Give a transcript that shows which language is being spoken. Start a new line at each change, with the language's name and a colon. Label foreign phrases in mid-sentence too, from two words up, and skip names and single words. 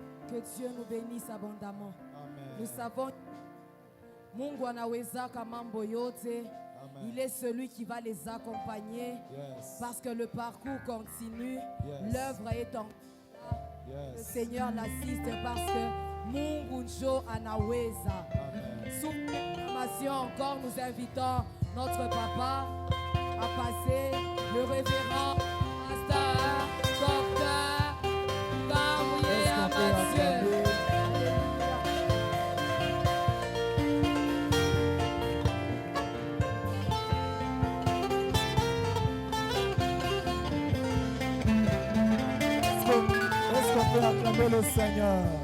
French: Que Dieu nous bénisse abondamment. Amen.
Swahili: Nous savons Mungu anawezaka mambo yote.
French: Amen. Il est celui qui va les accompagner Yes. parce que le parcours continue. Yes. L'œuvre est en Le Yes. Seigneur l'assiste parce que
Swahili: Mungu njo anaweza.
French: Amen. Sous formation encore, nous invitons notre papa à passer le révérend pasteur docteur Gabriel Est-ce qu'on peut Mathieu. acclamer? Est-ce qu'on peut acclamer le Seigneur?